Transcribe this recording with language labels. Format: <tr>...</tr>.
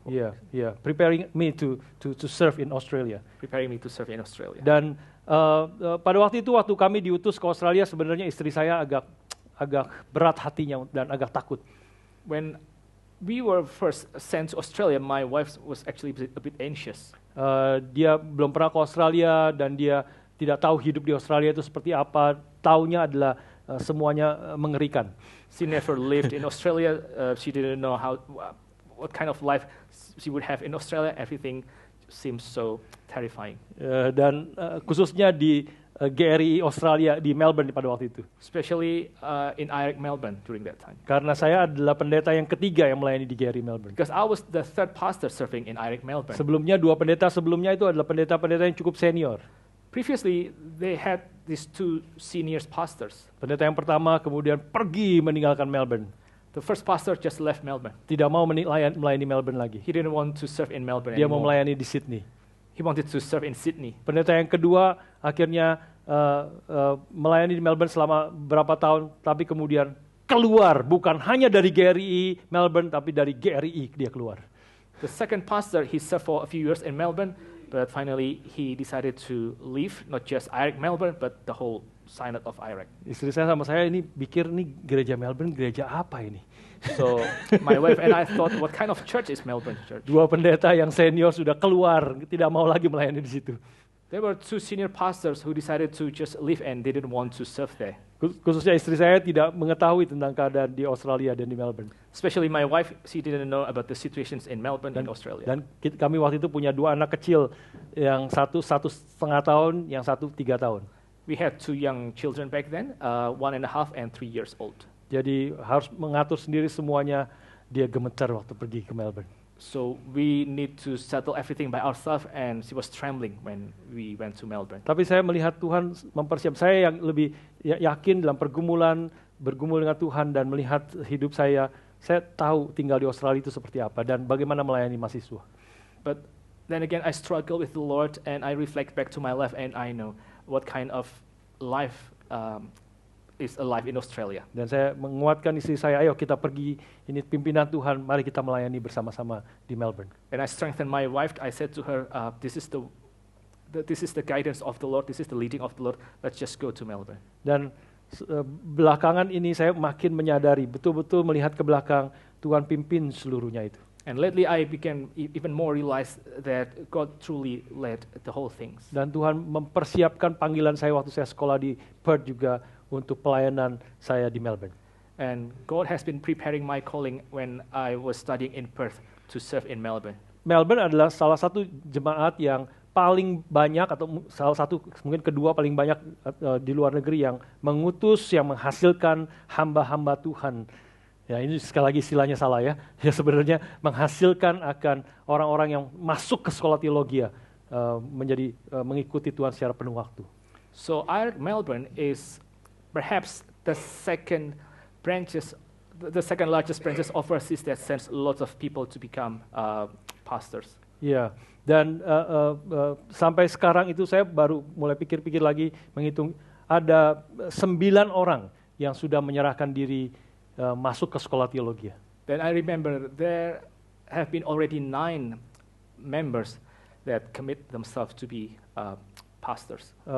<en>Yeah, preparing me to serve in Australia. Preparing me to serve in Australia.</en> <id>Dan pada waktu itu, waktu kami diutus ke Australia, sebenarnya istri saya agak berat hatinya dan agak takut.</id> <en>When we were first sent to Australia, my wife was actually a bit anxious.</en> <id>Dia belum pernah ke Australia dan dia tidak tahu hidup di Australia itu seperti apa. Taunya adalah semuanya mengerikan.</id> <en>She never lived in Australia. She didn't know what kind of life she would have in Australia. Everything seems so terrifying.</en> <id>Dan khususnya di GRI Australia di Melbourne pada waktu itu.</id> <en>Especially in IREC Melbourne during that time.</en> <id>Karena saya adalah pendeta yang ketiga yang melayani di GRI Melbourne.</id> <en>Because I was the third pastor serving in IREC Melbourne.</en> <id>Sebelumnya dua pendeta sebelumnya itu adalah pendeta-pendeta yang cukup senior.</id> <en>Previously, they had these two senior pastors.</en> <id>Pendeta yang pertama kemudian pergi meninggalkan Melbourne.</id> <en>The first pastor just left Melbourne.</en> <id>Tidak mau melayani Melbourne lagi.</id> <en>He didn't want to serve in Melbourne</en> <id>Dia mau</id> <en>anymore.</en> <id>melayani di Sydney.</id> <en>He wanted to serve in Sydney.</en> <id>Pendeta yang kedua akhirnya melayani di Melbourne selama berapa tahun, tapi kemudian keluar, bukan hanya dari GRI Melbourne, tapi dari GRI dia keluar.</id> <en>The second pastor, he served for a few years in Melbourne, but finally he decided to leave, not just IREC Melbourne, but the whole synod of IREC.</en> <id>Istri saya sama saya ini pikir nih gereja Melbourne gereja apa ini?</id> <en>So my wife and I thought, what kind of church is Melbourne Church?</en> <id>Dua pendeta yang senior sudah keluar, tidak mau lagi melayani di situ.</id> <en>There were two senior pastors who decided to just leave and didn't want to serve there.</en> <id>Khususnya istri saya tidak mengetahui tentang keadaan di Australia dan di Melbourne.</id> <en>Especially my wife, she didn't know about the situations in Melbourne and Australia.</en> <id>Dan kami waktu itu punya dua anak kecil, yang satu 1,5 tahun, yang satu 3 tahun.</id> <en>We had two young children back then, 1.5 and 3 years old.</en> <id>Jadi harus mengatur sendiri semuanya, dia gemetar waktu pergi ke Melbourne.</id> <en>So we need to settle everything by ourselves, and she was trembling when we went to Melbourne.</en> <id>Tapi saya melihat Tuhan mempersiapkan saya yang lebih yakin dalam bergumul dengan Tuhan dan melihat hidup saya tahu tinggal di Australia itu seperti apa dan bagaimana melayani mahasiswa.</id> <en>But then again, I struggle with the Lord, and I reflect back to my life, and I know what kind of life is alive in Australia.</en> <id>Dan saya menguatkan istri saya, ayo kita pergi, ini pimpinan Tuhan, mari kita melayani bersama-sama di Melbourne.</id> <en>And I strengthened my wife. I said to her, this is the guidance of the Lord, this is the leading of the Lord, let's just go to Melbourne.</en> <id>Dan belakangan ini saya makin menyadari, betul-betul melihat ke belakang, Tuhan pimpin seluruhnya itu.</id> <en>And lately I became even more realized that God truly led the whole things.</en> <id>Dan Tuhan mempersiapkan panggilan saya waktu saya sekolah di Perth juga, untuk pelayanan saya di Melbourne.</id> <en>And God has been preparing my calling when I was studying in Perth to serve in Melbourne.</en> <id>Melbourne adalah salah satu jemaat yang paling banyak atau salah satu mungkin kedua paling banyak di luar negeri yang mengutus, yang menghasilkan hamba-hamba Tuhan. Ya ini sekali lagi istilahnya salah ya. Ya sebenarnya menghasilkan akan orang-orang yang masuk ke sekolah teologi menjadi mengikuti Tuhan secara penuh waktu.</id> <en>So IREC Melbourne is perhaps the second largest branches overseas that sends lots of people to become pastors.</en> <id>Ya, dan sampai sekarang itu saya baru mulai pikir-pikir lagi, menghitung ada 9 orang yang sudah menyerahkan diri masuk ke sekolah teologi.</id> <en>Then I remember there have been already 9 members that commit themselves to be pastors.</en>